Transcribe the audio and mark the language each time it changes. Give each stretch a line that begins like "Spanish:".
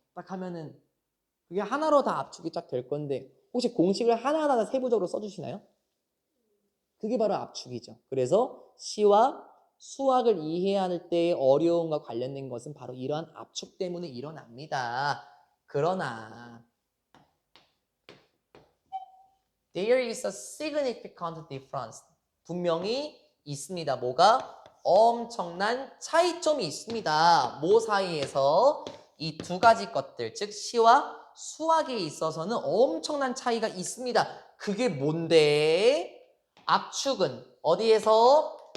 Korean: 딱 하면은 그게 하나로 다 압축이 쫙 될 건데 혹시 공식을 하나하나 다 세부적으로 써주시나요? 그게 바로 압축이죠. 그래서 시와 수학을 이해할 때의 어려움과 관련된 것은 바로 이러한 압축 때문에 일어납니다. 그러나
English: there is a significant difference.
Korean: 분명히 있습니다. 뭐가? 엄청난 차이점이 있습니다. 뭐 사이에서? 이 두 가지 것들, 즉 시와 수학에 있어서는 엄청난 차이가 있습니다. 그게 뭔데? 압축은 어디에서?